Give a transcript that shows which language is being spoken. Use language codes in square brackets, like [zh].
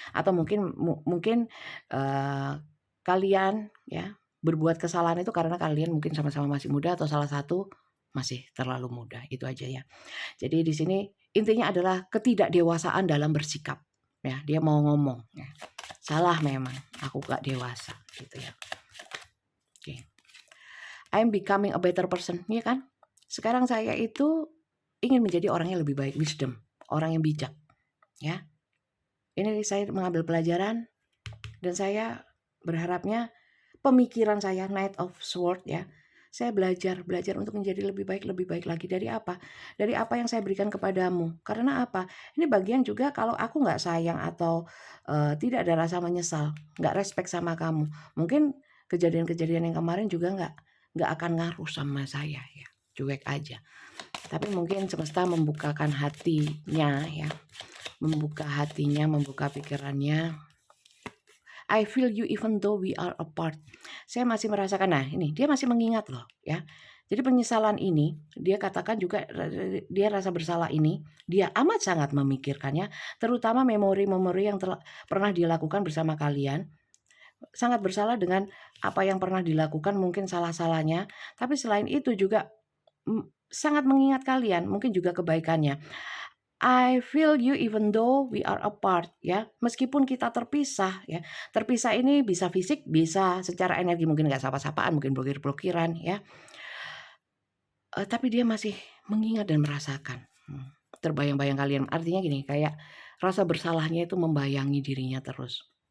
[id] Atau mungkin kalian ya berbuat kesalahan itu karena kalian mungkin sama-sama masih muda atau salah satu masih terlalu muda. Itu aja ya. Jadi di sini intinya adalah ketidakdewasaan dalam bersikap. Ya, dia mau ngomong. Ya. Salah memang, aku gak dewasa gitu ya. Oke. [en] I'm becoming a better person, [id] ya kan? Sekarang saya itu ingin menjadi orang yang lebih baik, wisdom, orang yang bijak, ya. Ini saya mengambil pelajaran dan saya berharapnya pemikiran saya Knight of Sword ya. Saya belajar untuk menjadi lebih baik lagi dari apa? Dari apa yang saya berikan kepadamu. Karena apa? Ini bagian juga kalau aku nggak sayang atau tidak ada rasa menyesal, nggak respect sama kamu. Mungkin kejadian-kejadian yang kemarin juga nggak akan ngaruh sama saya ya. Cuek aja. Tapi mungkin semesta membukakan hatinya ya. Membuka hatinya, membuka pikirannya. [en] I feel you even though we are apart. [id] Saya masih merasakan, nah ini dia masih mengingat loh ya. Jadi penyesalan ini, dia katakan juga dia rasa bersalah ini, dia amat sangat memikirkannya, terutama memori-memori yang pernah dilakukan bersama kalian. Sangat bersalah dengan apa yang pernah dilakukan, mungkin salah-salahnya. Tapi selain itu juga sangat mengingat kalian, mungkin juga kebaikannya. [en] I feel you even though we are apart ya. [id] Meskipun kita terpisah ya. Terpisah ini bisa fisik, bisa secara energi, mungkin nggak sapa-sapaan, mungkin blokir-blokiran ya. Tapi dia masih mengingat dan merasakan. Terbayang-bayang kalian. Artinya gini, kayak rasa bersalahnya itu membayangi dirinya terus.